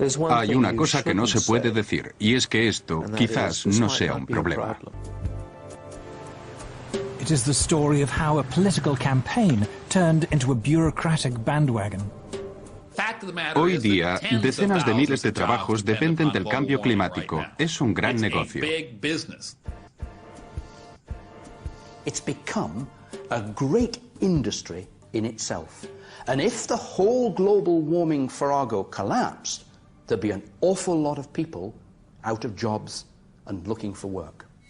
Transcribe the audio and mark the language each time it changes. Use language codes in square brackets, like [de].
[es] Hay una cosa que no se puede decir, y es que esto quizás no sea un problema. [en] It is the story of how a political campaign turned into a bureaucratic bandwagon. [es] Hoy día, decenas de miles de trabajos dependen del cambio climático. Es un gran negocio. [en] It's become a great industry in itself. And if the whole global warming farrago collapsed, there'd be an awful lot of people out of jobs and looking for work.